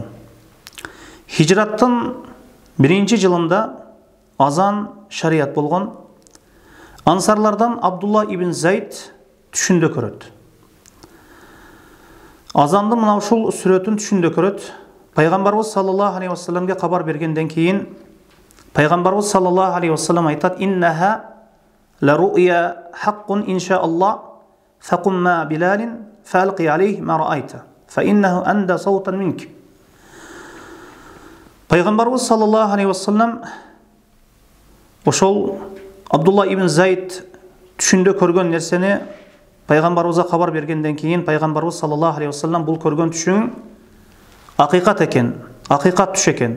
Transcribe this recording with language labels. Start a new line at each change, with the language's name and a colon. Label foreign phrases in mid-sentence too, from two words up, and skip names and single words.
Kyrgyz: Хижраттын 1-нчи жылында азан шарият болгон. Ансарлардан Абдулла ибн Зайд түшүндө көрөт. Азанды мына ушул сүрөтүн түшүндө көрөт. Пайгамбарыбыз
Arabic: صلى الله عليه وسلم
Kyrgyz: кабар бергенден кийин Пайгамбарыбыз
Arabic: صلى الله عليه وسلم
Kyrgyz: айтат:
Arabic: "إنها لرؤيا حق إن شاء الله فقم مع بلال فألق عليه ما رأيت فإنه أندى صوتا منك."
Kyrgyz: Пайгамбарыбыз
Arabic: صلى الله عليه وسلم
Kyrgyz: ошол Абдулла ибн Зайд түшүндө көргөн нерсени Пайгамбарыбызга кабар бергенден кийин Пайгамбарыбыз
Arabic: صلى الله عليه وسلم
Kyrgyz: бул көргөн түшүң акыйкат экен, акыйкат түш экен.